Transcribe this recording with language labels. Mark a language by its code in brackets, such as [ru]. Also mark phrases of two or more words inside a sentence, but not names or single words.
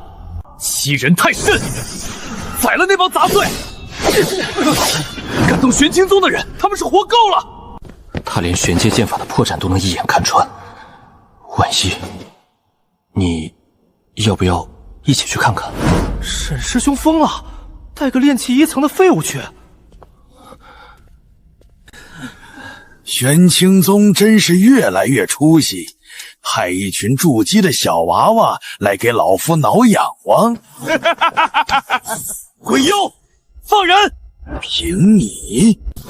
[zh] 欺人太甚！宰了那幫雜碎！敢動玄清宗的人，他們是活夠了！他連玄階劍法的破绽都能一眼看穿，婉儀，你要不要一起去看看？沈師兄瘋了，帶個練氣1層的廢物去。玄清宗真是越來越出息，派一群筑基的小娃娃來給老夫撓癢王。鬼妖，放人！憑你！